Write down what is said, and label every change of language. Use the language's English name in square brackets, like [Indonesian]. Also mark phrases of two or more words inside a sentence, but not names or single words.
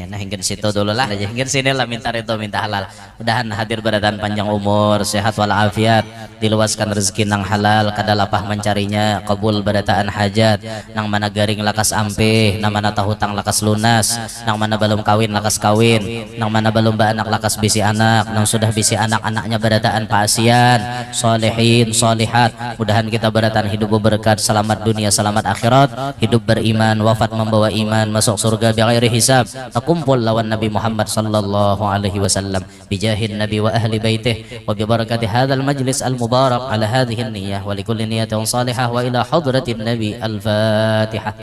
[Banjar] Nah hingga situ dulu lah, hingga sini lah minta itu minta halal. Mudahan hadir beratan panjang umur, sehat walafiat, diluaskan rezeki nang halal, kadalapah mencarinya, kabul berataan hajat, nang mana garing lakas ampih, nang mana tahu hutang lakas lunas, nang mana belum kawin lakas kawin, nang mana belum anak lakas bisi anak, nang sudah bisi anak-anaknya berataan paasian, solehin, solihat. Mudahan kita beratan hidup berberkat, selamat dunia, selamat akhirat, hidup beriman, wafat membawa iman, masuk surga [Arabic] بغير حساب, [Banjar] kumpul lawan Nabi Muhammad [Arabic] صلى الله عليه وسلم، بجاه النبي وأهل بيته، وببركة هذا المجلس المبارك على هذه النية ولكل نية صالحة وإلى حضرة النبي الفاتحة.